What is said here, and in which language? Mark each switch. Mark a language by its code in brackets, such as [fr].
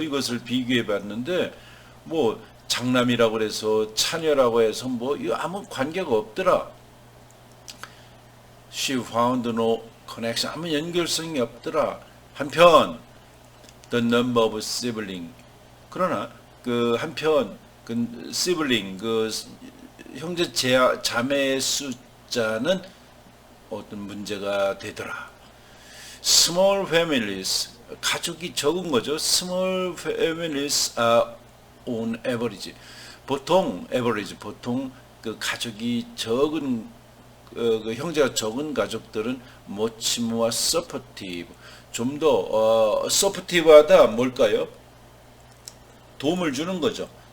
[ko] 이것을 비교해 봤는데 뭐 장남이라고 해서 차녀라고 해서 뭐 아무 관계가 없더라. [en] She found no connection. [ko] 아무 연결성이 없더라. 한편 [en] the number of sibling [ko] 그러나 그 한편 그 sibling 그 형제 자매의 숫자는 어떤 문제가 되더라. Small families 가족이 적은 거죠. [en] Small families are on average [ko] 보통 그 가족이 적은 그 형제가 적은 가족들은 [en] much more supportive [ko] 좀 더 supportive하다 뭘까요? 도움을 주는 거죠.